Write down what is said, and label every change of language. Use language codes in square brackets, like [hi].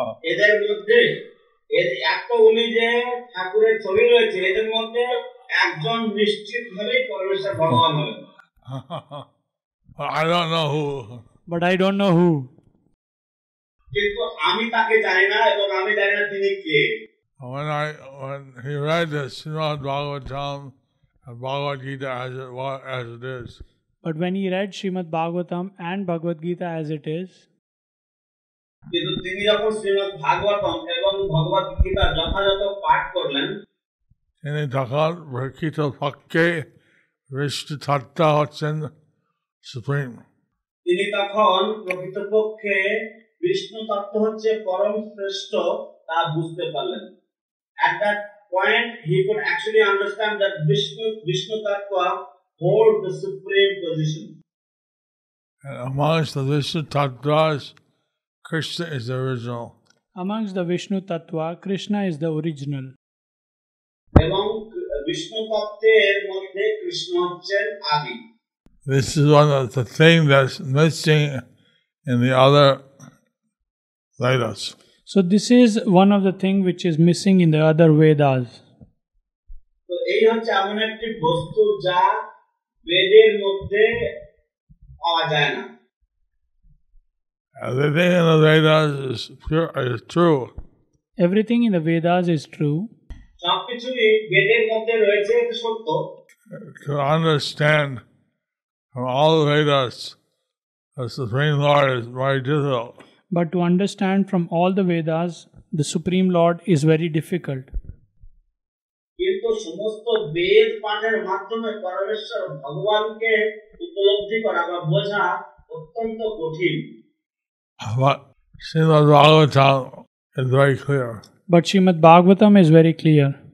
[bn] এদের মধ্যে এতগুলি যে ঠাকুরের ছবি রয়েছে, এদের মধ্যে একজন নিশ্চিতভাবে পরমেশ্বর ভগবান হবেন। [en] I don't know who. But I don't know who. [bn] কিন্তু আমি তাকে জানি না এবং আমি জানি না তিনি কে। [en] When he read the Srimad-Bhagavatam and Bhagavad Gita as it is, But when he read Srimad-Bhagavatam and Bhagavad Gita as it is, [bn] কিন্তু তিনি যখন শ্রীমদ্ ভাগবতম এবং ভগবদ গীতা যথাযথ পাঠ করলেন, তিনি তখন প্রকৃতপক্ষে বিষ্ণু তত্ত্ব হচ্ছেন সুপ্রিম। তিনি তখন প্রকৃতপক্ষে বিষ্ণু তত্ত্ব হচ্ছে পরম শ্রেষ্ঠ তা বুঝতে পারলেন। [en] At that point, he could actually understand that Vishnu Tattva holds the supreme position. And amongst the Vishnu Tattvas, Krishna is the original. amongst the Vishnu Tattva, Krishna is the original. [bn] এবং বিষ্ণু তত্ত্বের মধ্যে কৃষ্ণ হচ্ছেন আদি। [en] This is one of the things that's missing in the other Vedas. So this is one of the things which is missing in the other Vedas. [bn] তো এই হচ্ছে এমন একটি বস্তু যা বেদের মধ্যে পাওয়া যায় না। [en] Everything in the Vedas is true. Everything in the Vedas is true. [bn] সবকিছুই বেদের মধ্যে রয়েছে, এটা সত্য। [en] To understand from all the Vedas, the Supreme Lord is very difficult. But to understand from all the Vedas, the Supreme Lord is very difficult. [bn] কিন্তু সমস্ত বেদ পাঠের মাধ্যমে পরমেশ্বর ভগবানকে উপলব্ধি করা বা বোঝা অত্যন্ত কঠিন। [en] But Srimad-Bhagavatam is very clear. But Srimad-Bhagavatam is very clear.